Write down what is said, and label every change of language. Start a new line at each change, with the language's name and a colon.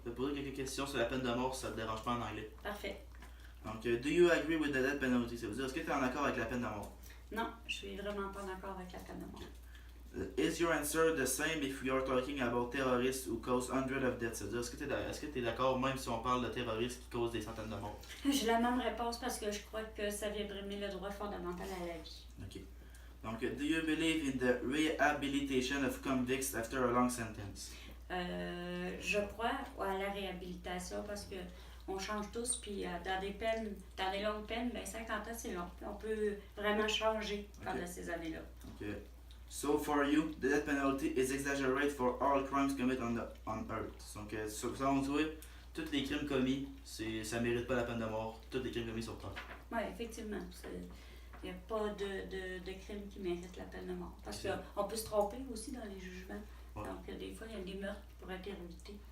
French: Je vais poser quelques questions sur la peine de mort si ça te dérange pas en anglais. Parfait.
English: Donc, do you agree with the death penalty?
French: Ça veut dire, est-ce que tu es en accord avec la peine de mort? Non, je suis vraiment pas d'accord avec la peine de mort.
English: Is your answer the same if we are talking about terrorists who cause hundreds of deaths?
French: C'est-à-dire, est-ce que tu es d'accord même si on parle de terroristes qui causent des centaines de morts? J'ai la même réponse parce que je crois que ça vient brimer le droit fondamental à la vie.
English: Ok. Donc, do you believe in the rehabilitation of convicts after a long sentence?
French: Je crois à la réhabilitation parce que on change tous, puis dans des peines, dans des longues peines, ben 50 ans c'est long. On peut vraiment changer pendant ces années-là.
English: Ok. So for you, the death penalty is exaggerated for all crimes committed on earth.
French: Donc, selon toi, tous les crimes commis, ça mérite pas la peine de mort. Tous les crimes commis sur terre. Oui, effectivement. Il n'y a pas de crime qui mérite la peine de mort. Parce qu'on peut se tromper aussi dans les jugements. Ouais. Donc, des fois, il y a des meurtres qui pourraient être évités.